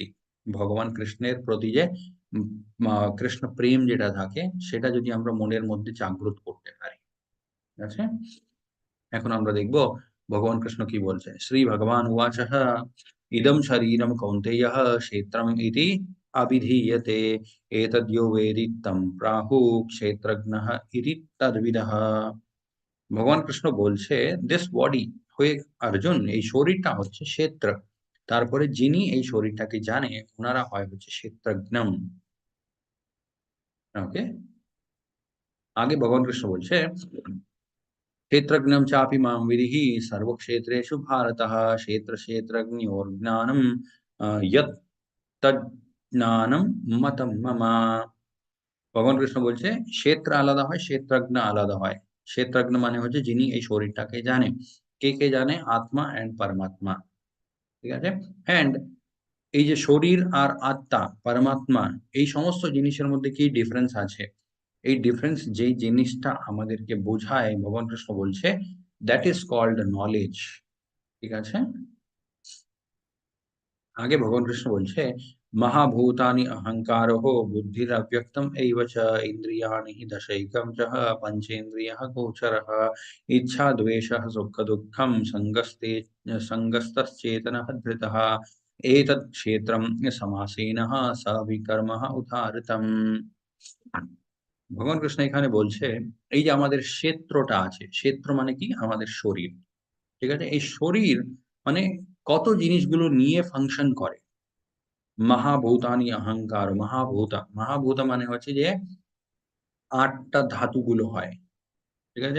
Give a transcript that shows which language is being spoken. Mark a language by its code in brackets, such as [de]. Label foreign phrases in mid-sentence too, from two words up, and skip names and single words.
[bn] ভগবান কৃষ্ণের প্রতি যে কৃষ্ণ প্রেম যেটা থাকে, সেটা যদি আমরা মনের মধ্যে জাগ্রত করতে পারি। ঠিক আছে, এখন আমরা দেখব ভগবান কৃষ্ণ কি বলছে। [sa] শ্রী ভগবান উবাচঃ, ইদম শরীরম কৌন্তেয়ঃ ক্ষেত্রম ইতি অভিধীয়তে, এতদ্यो वेदि तं प्राहुः क्षेत्रज्ञः इति तद्विदः। [bn] ভগবান কৃষ্ণ বলছে, [en] this body, [bn] হয়ে অর্জুন, এই শরীরটা হচ্ছে ক্ষেত্র। তারপরে যিনি এই শরীরটাকে জানে, ওনারা হয় হচ্ছে ক্ষেত্রজ্ঞম। ওকে, আগে ভগবান কৃষ্ণ বলছে, [sa] क्षेत्रज्ञं चापि मां विदिहि सर्वक्षेत्रेषु भारतः, क्षेत्र क्षेत्रज्ञयोर्ज्ञानं यत् तज्ज्ञानं मतं मम। [bn] ভগবান কৃষ্ণ বলছে ক্ষেত্র আলাদা হয়, ক্ষেত্রজ্ঞ আলাদা হয়। ক্ষেত্রজ্ঞ মানে হচ্ছে যিনি এই শরীরটাকে জানে। কে কে জানে? আত্মা এন্ড পরমাত্মা। ঠিক আছে, এন্ড এই যে শরীর আর আত্মা, পরমাত্মা, এই সমস্ত জিনিসের মধ্যে কি ডিফারেন্স আছে? এই ডিফারেন্স যেই জিনিসটা আমাদেরকে বোঝায়, ভগবান কৃষ্ণ বলছে [en] that is called knowledge. [bn] ঠিক আছে, আগে ভগবান কৃষ্ণ বলছে, [sa] महाभूतानि अहंकारः बुद्धिरव्यक्तम् एव च इन्द्रियाणि हि दशैकं च पञ्चेन्द्रियः गोचरः इच्छा द्वेषः सुख दुःखं संगस्तश्चेतनः धृतः एतत् क्षेत्रं समासेनः सविकर्मः उदाहृतम्। [bn] ভগবান কৃষ্ণ এখানে বলছে এই যে আমাদের ক্ষেত্রটা আছে, ক্ষেত্র মানে কি? আমাদের শরীর। ঠিক আছে, এই শরীর মানে কত জিনিসগুলো নিয়ে ফাংশন করে। মহাভূতানি অহংকার, মহাভূতা, মহাভূতা মানে হচ্ছে যে 8টা ধাতুগুলো হয়, ঠিক আছে?